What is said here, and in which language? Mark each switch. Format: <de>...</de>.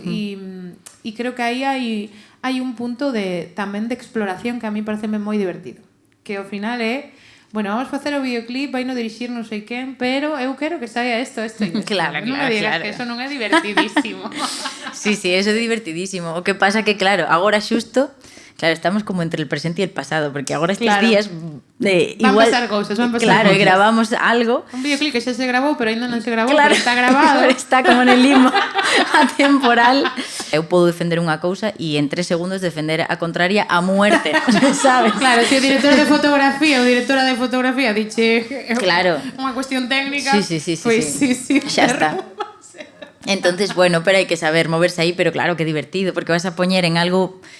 <gl>E creo que aí hai un punto tamén de exploración que a mí pareceme moi divertido, que ao final é, bueno, vamos facer o videoclip, vai no dirixir non sei quen, pero eu quero que saia isto. Claro, non me digas que eso non é divertidísimo. Sí, eso é divertidísimo. O que pasa que, claro, agora xusto, claro, estamos como</gl> <es>entre el presente y el pasado,</es> <gl>porque agora estes días van pasar cousas, claro, e gravamos algo. Un videoclip que xa se grabou, pero ainda non se grabou, claro, pero está grabado.</gl> <es>Está como en el limbo atemporal.</es> <gl>Eu podo defender unha cousa e en 3 segundos defender a contraria a muerte, sabes? Claro, se o director de fotografía ou directora de fotografía diche claro, unha cuestión técnica, pues sí, xa está. Entonces, bueno, pero hai que saber moverse aí, pero claro, que divertido, porque vas a poñer en algo...</gl>